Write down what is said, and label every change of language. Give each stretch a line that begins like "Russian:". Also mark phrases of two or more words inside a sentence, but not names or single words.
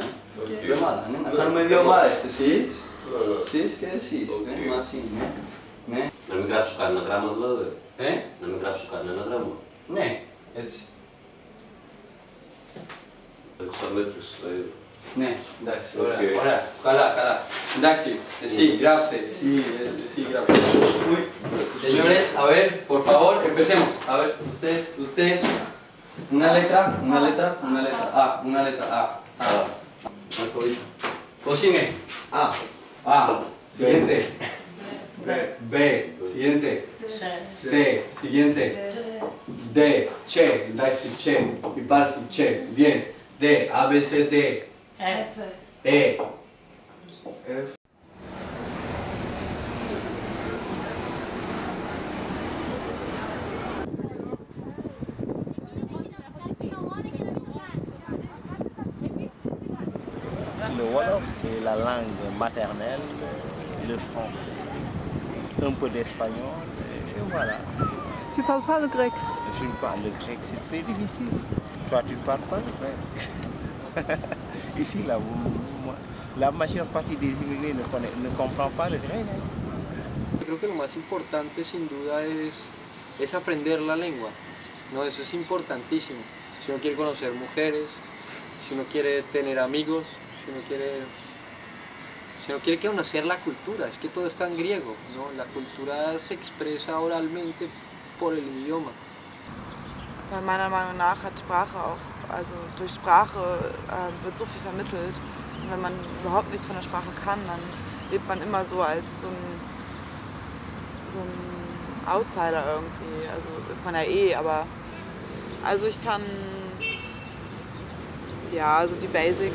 Greek: Γκρεμάλα, να κάνουμε 2 ομάδες, εσείς και εσείς, μαζί, ναι. Να μην γράψω κανένα γράμμα δηλαδή. Να μην γράψω κανένα γράμμα. Ναι, έτσι. Εξαμέτρηση δηλαδή. Ναι, εντάξει, ωραία, καλά. Εντάξει, εσύ
Spanish: grábse, sí, grábse. Uy, señores, a ver, por favor, empecemos. A ver, ustedes, una letra, una letra A. ¿Cómo sigue? A, siguiente. B, siguiente. C, siguiente. D, che, εντάξει, che, υπάρχει che, bien. D, A, B, C, D. F. E. F.
French: Le Wolof, c'est la langue maternelle, le français, un peu d'espagnol, et voilà. Tu parles pas le grec? Je parle le grec, c'est très difficile. Toi, tu parles pas le grec. Ici, là, la majeure partie des immigrés ne comprend pas le grec.
Spanish: Creo que lo más importante sin duda es aprender la lengua, ¿no? Eso es importantísimo. Si uno quiere conocer mujeres, si uno quiere tener amigos, si uno quiere conocer la cultura, es que todo está en griego, ¿no? La cultura se expresa oralmente por el idioma.
German: Weil meiner Meinung nach hat Sprache auch, also durch Sprache wird so viel vermittelt. Und wenn man überhaupt nichts von der Sprache kann, dann lebt man immer so als so ein Outsider irgendwie. Also ist man ja aber also ich kann, ja, also die Basics.